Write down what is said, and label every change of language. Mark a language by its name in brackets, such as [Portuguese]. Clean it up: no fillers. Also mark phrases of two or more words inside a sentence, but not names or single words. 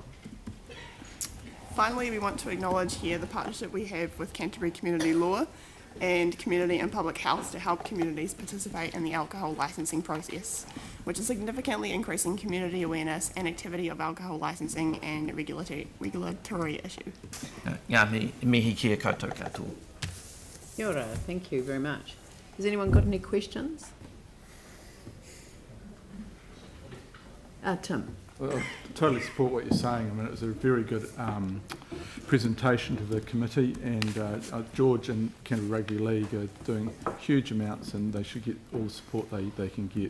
[English] Finally, we want to acknowledge here the partnership we have with Canterbury Community Law and Community and Public Health to help communities participate in the alcohol licensing process, which is significantly increasing community awareness and activity of alcohol licensing and regulatory issue. [Māori] Ngā mihi kia koutou katoa. Kia ora, [English] thank you very much. Has anyone got any questions? Tim. Well, I totally support what you're saying. I mean, it was a very good presentation to the committee, and George and Canterbury Rugby League are doing huge amounts, and they should get all the support they can get.